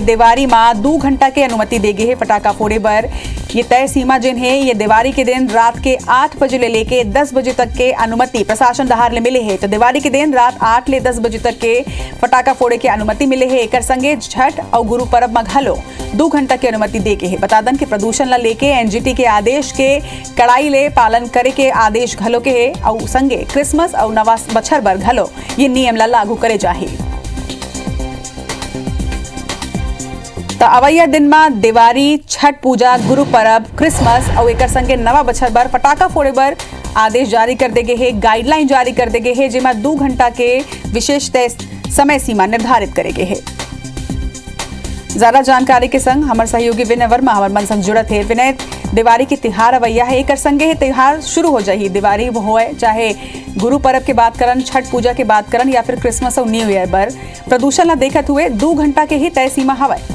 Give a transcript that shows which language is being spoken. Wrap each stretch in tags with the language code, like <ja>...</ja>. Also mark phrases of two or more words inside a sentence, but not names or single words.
<hne>दिवाली में 2 घंटा के अनुमति दे गई है फटाखा फोड़े पर। ये तय सीमा जिन है ये दिवाली के दिन रात के 8 बजे लेके 10 बजे तक के अनुमति प्रशासन दहार ले मिले है। तो दिवाली के दिन रात 8 ले 10 बजे तक के फटाखा फोड़े की अनुमति मिले है। एक संगे छठ और गुरु पर्व में घलो 2 घंटा की अनुमति दे के है। बता दें कि प्रदूषण ला लेके एनजीटी के आदेश के कड़ाई ले पालन करे के आदेश घलो के है और संगे क्रिसमस और नवा बछर बर घलो ये नियम ला लागू करे जाही। तो अवैया दिन में दिवाली, छठ पूजा, गुरु पर्व, क्रिसमस और एक संगे नवा बछर बर फटाखा फोड़े बर आदेश जारी कर दे गए है। गाइडलाइन जारी कर दे गए है, जिसमें 2 घंटा के विशेष तय समय सीमा निर्धारित करे गए है। ज्यादा जानकारी के संग हमारे सहयोगी विनय वर्मा हमारे मन संग जुड़त है। विनय, दिवाली की तिहार अवैया है, एक संगे तिहार शुरू हो जाही। दिवाली वो होए चाहे गुरु पर्व के बात करन, छठ पूजा के बात करन या फिर क्रिसमस और</hne> <en>New Year</en> <hne>पर प्रदूषण ला देखत हुए 2 घंटा के ही तय सीमा हवाए।</hne>